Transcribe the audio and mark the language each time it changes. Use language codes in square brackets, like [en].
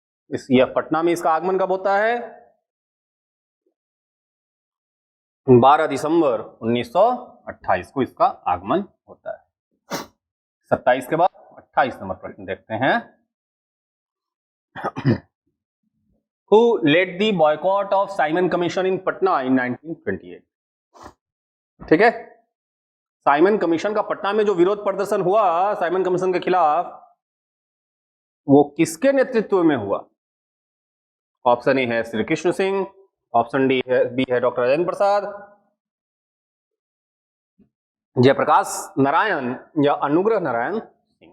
[hi] इस यह पटना में इसका आगमन कब होता है? 12 दिसंबर 1928 को इसका आगमन होता है। 27 के बाद 28 नंबर प्रश्न देखते हैं। [en] Who led the boycott of Simon Commission in Patna in 1928? [hi] ठीक है, साइमन कमीशन का पटना में जो विरोध प्रदर्शन हुआ साइमन कमीशन के खिलाफ, वो किसके नेतृत्व में हुआ? ऑप्शन ए है श्री कृष्ण सिंह, ऑप्शन बी है डॉक्टर राजेंद्र प्रसाद, जयप्रकाश नारायण या अनुग्रह नारायण सिंह।